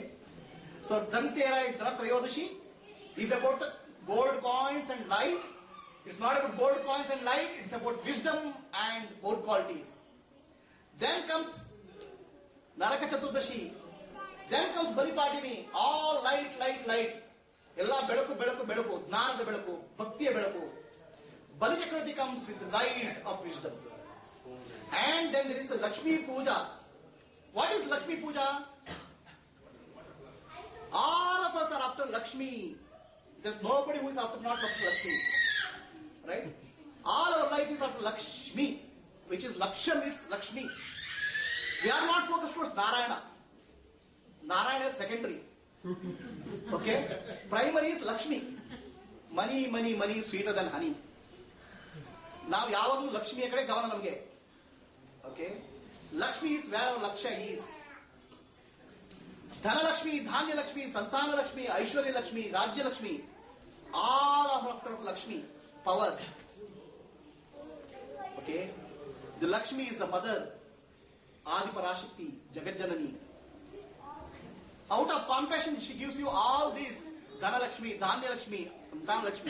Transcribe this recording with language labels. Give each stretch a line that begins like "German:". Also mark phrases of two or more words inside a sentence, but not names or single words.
English: So Dhantera is Dhanatrayodashi. Is about gold coins and light. It's not about gold coins and light. It's about wisdom and good qualities. Then comes Naraka Chaturdashi. Then comes Bali Padini. All light, light, light.
Kannada: Ella bedaku, bedaku, bedaku. Gnanada bedaku. Bhaktiya bedaku.
English: Bali Chakravarti comes with the light of wisdom. And then there is a Lakshmi Puja. What is Lakshmi Puja? All of us are after Lakshmi. There's nobody who is not after Lakshmi. Right? All our life is after Lakshmi, which is Laksham is Lakshmi. We are not focused towards Narayana. Narayana is secondary. Okay? Primary is Lakshmi. Money, money, money, sweeter than honey. Now,
Kannada: yavadu Lakshmi akade gavana namge.
English: Okay? Lakshmi is where our Laksha is. Dhana Lakshmi, Dhanya Lakshmi, Santana Lakshmi, Aishwarya Lakshmi, Rajya Lakshmi. All are after Lakshmi. Power. Okay? The Lakshmi is the mother. Adi Parashakti, Jagat Janani. Out of compassion, she gives you all these. Dhana Lakshmi, Dhanya Lakshmi, Santana Lakshmi.